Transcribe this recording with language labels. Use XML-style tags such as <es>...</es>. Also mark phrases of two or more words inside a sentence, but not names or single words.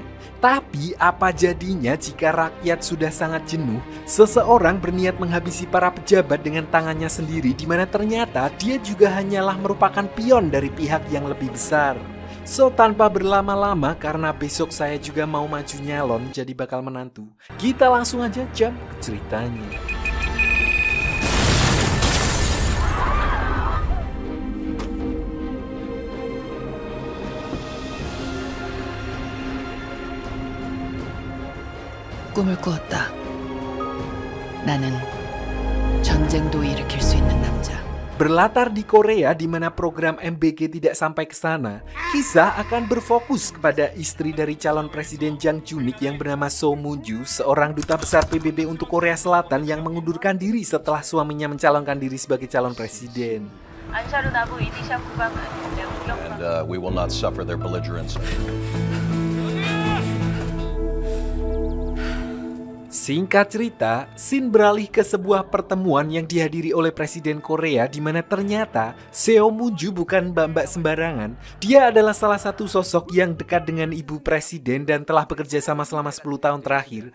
<id>Tapi apa jadinya jika rakyat sudah sangat jenuh, seseorang berniat menghabisi para pejabat dengan tangannya sendiri, di mana ternyata dia juga hanyalah merupakan pion dari pihak yang lebih besar. So, tanpa berlama-lama, karena besok saya juga mau maju nyalon jadi bakal menantu, kita langsung aja jump ke ceritanya.</id> <ko>꿈을 꾸었다. 나는 전쟁도 일으킬 수 있는 남자.</ko> <id>Berlatar di Korea di mana program MBG tidak sampai ke sana, kisah akan berfokus kepada istri dari calon presiden Jang Junik yang bernama So Moon-ju, seorang duta besar PBB untuk Korea Selatan yang mengundurkan diri setelah suaminya mencalonkan diri sebagai calon presiden.</id> <en>And we will not suffer their belligerence.</en> <id>Singkat cerita, scene beralih ke sebuah pertemuan yang dihadiri oleh Presiden Korea di mana ternyata Seo Moon-ju bukan mbak-mbak sembarangan. Dia adalah salah satu sosok yang dekat dengan ibu presiden dan telah bekerja sama selama 10 tahun terakhir.</id>